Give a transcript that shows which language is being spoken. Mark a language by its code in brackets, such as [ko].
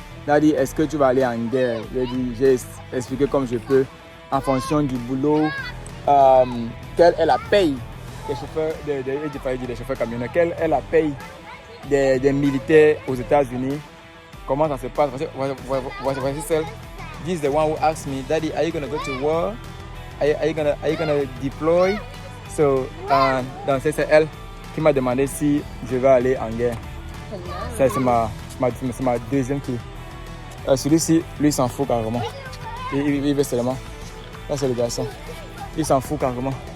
[fr] Elle a dit, est-ce que tu vas aller en guerre? J'ai expliqué comme je peux, en fonction du boulot, quelle est la paye des chauffeurs, des chauffeurs camionneurs, quelle est la paye des militaires aux États-Unis? Comment ça se passe? Voici celle. [en] This is the one who asked me, Daddy, are you going to go to war? Are you gonna deploy? [fr] So, donc c'est elle qui m'a demandé si je vais aller en guerre. Ça, c'est ma deuxième fille. Celui-ci, lui, s'en fout carrément. Il veut seulement. Là, c'est le garçon. Il s'en fout carrément.